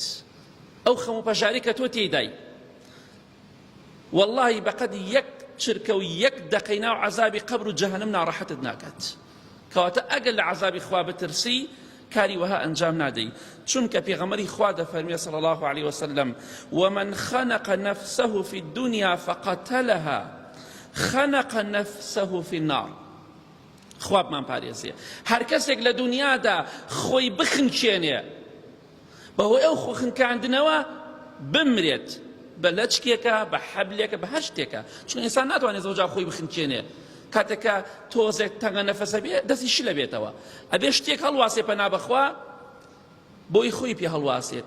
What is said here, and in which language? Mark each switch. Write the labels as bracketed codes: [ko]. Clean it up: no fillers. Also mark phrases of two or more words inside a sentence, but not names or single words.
[ckb] ئەو خەم و پەژاری کە تۆ تێدای واللهی بەقەد یەک چرکە و یەک دەقەی ناو عەزابی قەبر و جەهەنەم ناڕەحەتت ناکات. کەواتە ئەگەر لە عەزابی خوا بترسی کاری وەها ئەنجام نادەی. چونکە پێغەمبەری خوا دەفەرمێ [ar] صلی الله عليه وسلم ومن خنق نفسه في الدنيا فقتلها خنق نفسه في النار. [ckb] خوابمان پارێزیە. هەر کەسێک لە دنیادا خۆی بخنکێنێ بەهۆی ئەو خۆ خنکاندنەوە بمرێت، بە لەچکێکە، بە حەبلێکە، بە هەر شتێکە. چون ئینسان ناتوانێت زەوجا خۆی بخنکێنێ. کاتێکە تۆزێک تەنگە نەفەسە بێ دەستی شی لە بێتەوە، ئەبێ شتێک هەڵواسێ پەنا بەخوا بۆی خۆی پێ هەڵواسێت.